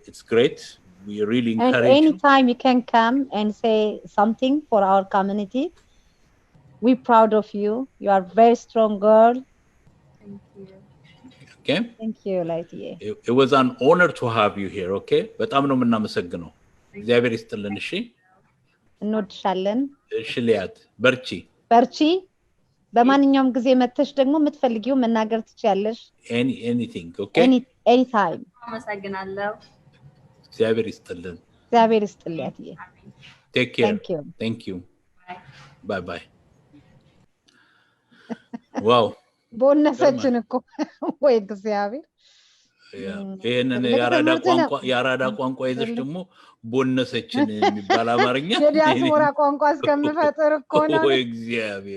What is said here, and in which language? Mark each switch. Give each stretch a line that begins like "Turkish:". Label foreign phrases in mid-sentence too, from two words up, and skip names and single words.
English: So it's great. we really And encourage you. anytime you can come and say something for our community, we're proud of you. You are a very strong girl. Thank you. Okay? Thank you, Lightie. It was an honor to have you here, okay?
Amharic: በጣም ነው የምናመሰግነው። እግዚአብሔር ይስጥልን። እሺ እንወድሻለን። እሺ ሊያት በርቺ በርቺ። በማንኛውም ጊዜ መተሽ ደግሞ የምትፈልጊው መናገር ትችያለሽ።
English: anything, okay? Anytime.
Amharic: አመሰግናለሁ። እግዚአብሔር ይስጥልን። እግዚአብሔር ይስጥልኝ አትዬ።
English: Take care. Thank you. Thank you. Bye. Bye. Wow.
Amharic: ቦነሰችን እኮ ወይ እግዚአብሔር። ይሄንን የአራዳ ቋንቋ ይዘሽ ደግሞ ቦነሰችን የሚባል አማርኛ የዲያስፖራ ቋንቋ እስከምፈጥር እኮ ነው። ወይ እግዚአብሔር